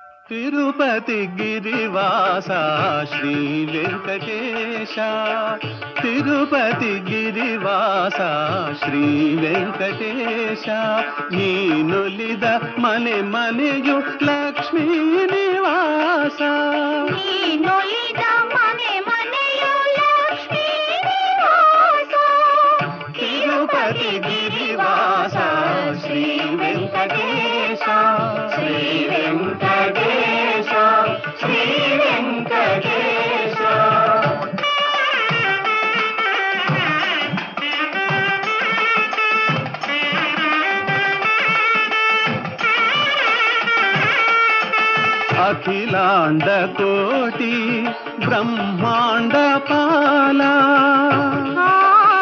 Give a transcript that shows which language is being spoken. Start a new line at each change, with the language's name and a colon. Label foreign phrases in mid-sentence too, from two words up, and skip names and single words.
Telugu: తిరుపతి గిరివాస శ్రీ వెంకటేశ, తిరుపతి గిరివాస శ్రీ వెంకటేశ,
Kannada: ನೀನೊಲಿದ ಮನೆ ಮನೆಯು ಲಕ್ಷ್ಮೀ ನಿವಾಸ, ನೀನೊಲಿದ ಮನೆ ಮನೆಯು ಲಕ್ಷ್ಮೀ ನಿವಾಸ, ತಿರುಪತಿ ಗಿರಿವಾಸ ಶ್ರೀ ವೆಂಕಟೇಶ, ಶ್ರೀ ವೆಂಕಟೇಶ, ಶ್ರೀ ವೆಂಕಟೇಶ.
Telugu: అఖిలాండ కోటి బ్రహ్మాండ పాలా